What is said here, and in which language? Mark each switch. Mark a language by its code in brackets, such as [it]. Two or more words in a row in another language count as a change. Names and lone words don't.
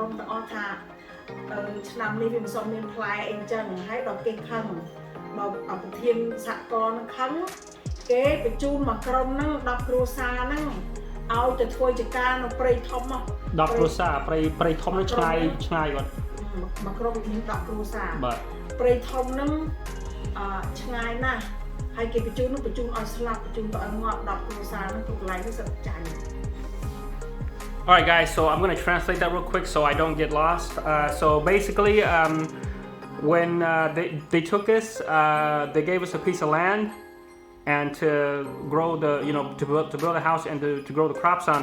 [km] មទាំងអស់ថាឆ្នាំនេះវាមិនសូវមានផ្លែអីអញ្ចឹងហើយដល់គេខឹងដល់ប្រធានសហគមន៍ខឹងគេបញ្ជូនមកក្រុមហ្នឹង10គ្រួសារហ្នឹងឲ្យទៅធ្វើចការនៅព្រៃធំមក10គ្រួសារព្រៃធំហ្នឹងឆ្ងាយគាត់មកក្រុមវាមាន10គ្រួសារបាទព្រៃធំហ្នឹងឆ្ងាយណាស់ហើយគេបញ្ជូនឲ្យស្លាប់បញ្ជូនទៅឲ្យងាប់10គ្រួសារហ្នឹងទៅកន្លែងនេះសិតចាញ់ [en] Alright guys, so I'm going to translate that real quick so I don't get lost. So basically, when they took us, they gave us a piece of land and to grow to build a house and to grow the crops on.